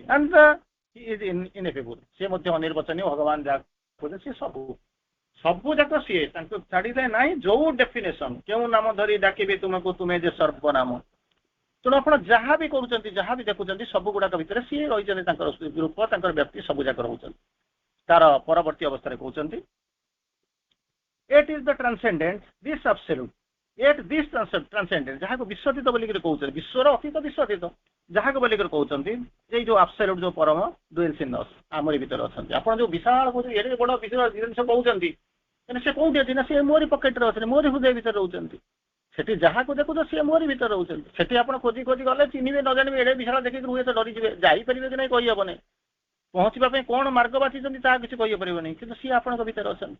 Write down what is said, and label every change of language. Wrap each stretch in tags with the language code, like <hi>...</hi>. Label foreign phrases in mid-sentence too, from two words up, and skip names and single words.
<en>and he is ineffable,</en> <or>ସେ ମଧ୍ୟ ଅନିର୍ବାଚନୀୟ, ଭଗବାନ ଯାହା କହୁଛନ୍ତି ସେ ସବୁ ସବୁ ଯାକ ସିଏ ତାଙ୍କୁ ଛାଡ଼ିଲେ ନାହିଁ ଯୋଉ ଡେଫିନେସନ କେଉଁ ନାମ ଧରି ଡାକିବେ ତୁମକୁ ତୁମେ ଯେ ସର୍ବନାମ। ତେଣୁ ଆପଣ ଯାହା ବି କରୁଛନ୍ତି ଯାହା ବି ଦେଖୁଛନ୍ତି ସବୁ ଗୁଡାକ ଭିତରେ ସିଏ ରହିଛନ୍ତି ତାଙ୍କର ରୂପ ତାଙ୍କର ବ୍ୟକ୍ତି ସବୁ ଯାକ ରହୁଛନ୍ତି। ତାର ପରବର୍ତ୍ତୀ ଅବସ୍ଥାରେ କହୁଛନ୍ତି</or> <en>it is the transcendent this absolute it this transcendent</en> <or>ଯାହାକୁ ବିଶ୍ୱତୀତ ବୋଲିକରି କହୁଛନ୍ତି ବିଶ୍ୱର ଅତୀତ ବିଶ୍ୱତୀତ ଯାହାକୁ ବୋଲିକରି କହୁଛନ୍ତି ଯେ ଯୋଉ absolute ଯୋଉ ପରମ</or> <en>dwells in us</en> <or>ଆମରି ଭିତରେ ଅଛନ୍ତି। ଆପଣ ଯୋଉ ବିଶାଳ କହୁଛନ୍ତି ଏଡେ ବଡ ବିଶାଳ ଜିନିଷ କହୁଛନ୍ତି ମାନେ ସେ କୋଉଠି ଅଛି ନା ସେ ମୋରି ପକେଟରେ ଅଛନ୍ତି ମୋରି ହୃଦୟ ଭିତରେ ରହୁଛନ୍ତି। ସେଠି ଯାହାକୁ ଦେଖୁଛ ସିଏ ମୋରି ଭିତରେ ରହୁଛନ୍ତି। ସେଠି ଆପଣ ଖୋଜି ଖୋଜି ଗଲେ ଚିହ୍ନିବେ ନ ଜାଣିବେ ଏଡେ ବିଶାଳ ଦେଖିକି ହୁଏ ତ ଡରିଯିବେ ଯାଇପାରିବେ କି ନାହିଁ କହିହବନି। ପହଞ୍ଚିବା ପାଇଁ କଣ ମାର୍ଗ ବାଛିଛନ୍ତି ତାହା କିଛି କହିପାରିବନି କିନ୍ତୁ ସିଏ ଆପଣଙ୍କ ଭିତରେ ଅଛନ୍ତି।</or>